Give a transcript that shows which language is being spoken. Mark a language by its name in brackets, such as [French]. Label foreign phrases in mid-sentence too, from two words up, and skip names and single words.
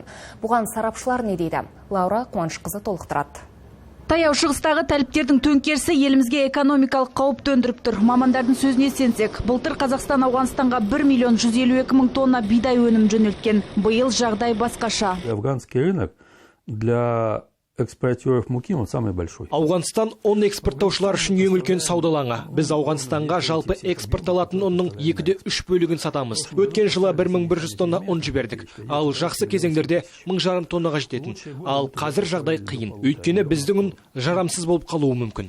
[Kazakh] Бұған сарапшылар не дейді? Лаура Қуанышқызы толықтырады. Таяу шығыстағы тәліптердің төңкерісі елімізге экономикалық қауіп төндіріп тұр. Мамандардың сөзіне сенсек, былтыр Қазақстан Ауғанстанға 1 миллион 152 мың тонна бидай өнім жөнелткен. Биыл жағдай басқаша. [Russian] Афганский рынок для экспортеров муки он самый большой. [Kazakh] Ауғанстан ұн экспорттаушылар үшін ең үлкен сауда алаңы. Біз Ауғанстанға жалпы экспортталатын ұнның 2/3 бөлігін сатамыз. Өткен жылы 1100 тонна ұн жібердік. Ал жақсы кезеңдерде 1500 тоннаға жететін. Ал қазір жағдай қиын. Өйткені біздің ұн жарамсыз болып қалуы мүмкін.